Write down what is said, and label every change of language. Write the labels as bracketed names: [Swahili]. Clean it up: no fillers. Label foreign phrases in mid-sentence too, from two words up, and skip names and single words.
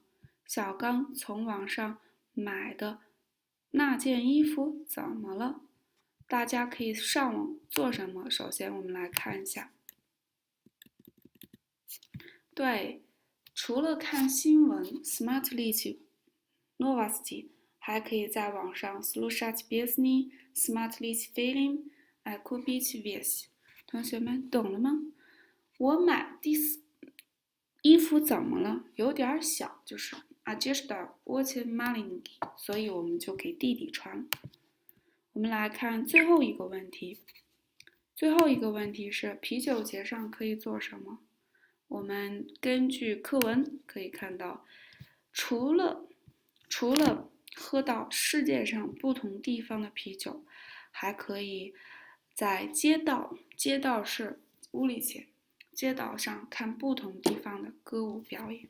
[Chinese] 小刚从网上买的那件衣服怎么了？大家可以上网做什么？首先，我们来看一下。对，除了看新闻 [Russian] （Смотрите новости）， [Chinese] 还可以在网上 [Russian] слушать песни, смотреть фильм, купить вещи。 [Chinese] 同学们懂了吗？我买第四衣服怎么了？有点小，就是 [Russian] одежда очень маленький， [Chinese] 所以我们就给弟弟穿。我们来看最后一个问题。最后一个问题是啤酒节上可以做什么？我们根据课文可以看到，除了喝到世界上不同地方的啤酒，还可以在街道是屋里前，街道上看不同地方的歌舞表演。